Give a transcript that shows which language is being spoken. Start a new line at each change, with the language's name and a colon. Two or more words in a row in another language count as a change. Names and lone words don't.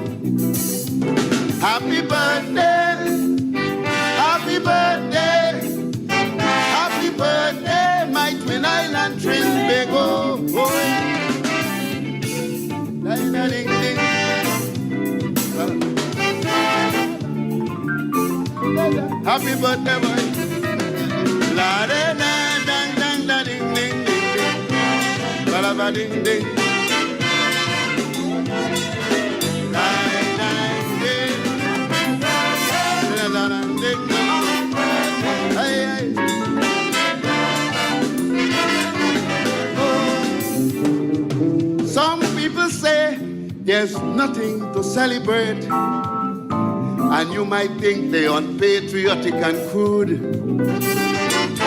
English: Happy birthday, happy birthday, happy birthday, my twin island Trinbago. Oh, happy birthday, boy. La da da dang dang da ding ding ding ding. Ba da ba ding ding. Dang dang ding. Da da dang ding ding. Hey hey. Some people say there's nothing to celebrate. And you might think they're unpatriotic and crude.